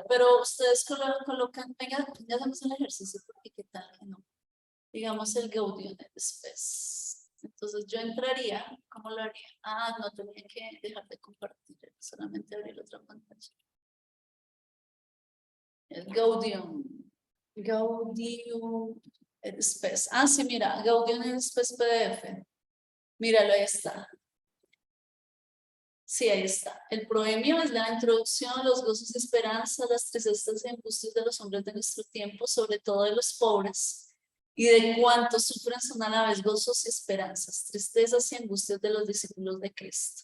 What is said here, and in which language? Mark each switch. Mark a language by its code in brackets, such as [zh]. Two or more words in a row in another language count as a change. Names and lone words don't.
[es] Pero ustedes colocan, venga, hacemos el ejercicio porque qué tal que no. Digamos el Gaudium et Spes. Entonces yo entraría, ¿cómo lo haría? Ah, no, tenía que dejar de compartir, solamente abrir otra pantalla. El Gaudium et Spes. Ah, sí, mira, Gaudium et Spes PDF. Míralo, ahí está. Sí, ahí está. El proemio es la introducción, los gozos y esperanzas, las tristezas y angustias de los hombres de nuestro tiempo, sobre todo de los pobres, y de cuántos sufren son a la vez gozos y esperanzas, tristezas y angustias de los discípulos de Cristo.